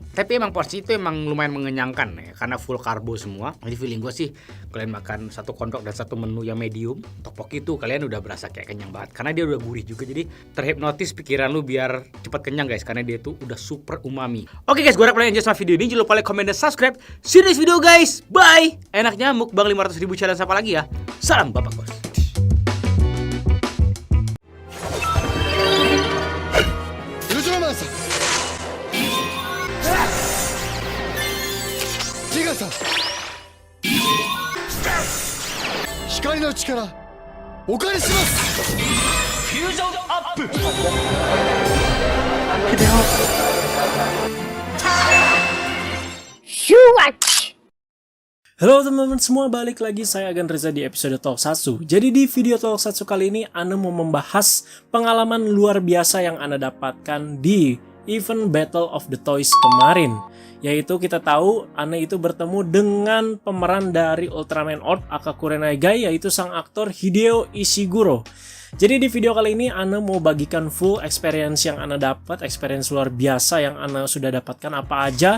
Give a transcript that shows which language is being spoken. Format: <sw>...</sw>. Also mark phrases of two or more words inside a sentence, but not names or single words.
<id>Tapi emang porsi itu emang lumayan mengenyangkan ya, karena full karbo semua. Jadi feeling gue sih kalian makan satu kondok dan satu menu yang medium tteokbokki itu kalian udah berasa kayak kenyang banget. Karena dia udah gurih juga, jadi terhipnotis pikiran lu biar cepat kenyang guys. Karena dia tuh udah super umami. Oke guys, gue harap kalian enjoy sama video ini. Jangan lupa</id> <en>like, comment,</en> <id>dan</id> <en>subscribe. See you next video guys. Bye.</en> <id>Enaknya mukbang 500.000 challenge apa lagi ya. Salam Bapak Bos.</id> <ja>ジガさん光の力お借りします。フュージョンアップ。</ja> <id>Halo teman-teman semua, balik lagi saya Agan Reza di episode Tokusatsu. Jadi di video Tokusatsu kali ini Ana mau membahas pengalaman luar biasa yang Ana dapatkan di event Battle of the Toys kemarin. Yaitu kita tahu Ana itu bertemu dengan pemeran dari Ultraman Orb Akaku Renegai, yaitu sang aktor Hideo Ishiguro. Jadi di video kali ini Ana mau bagikan</id> <en>full experience</en> <id>yang Ana dapat, experience luar biasa yang Ana sudah dapatkan apa aja.</id>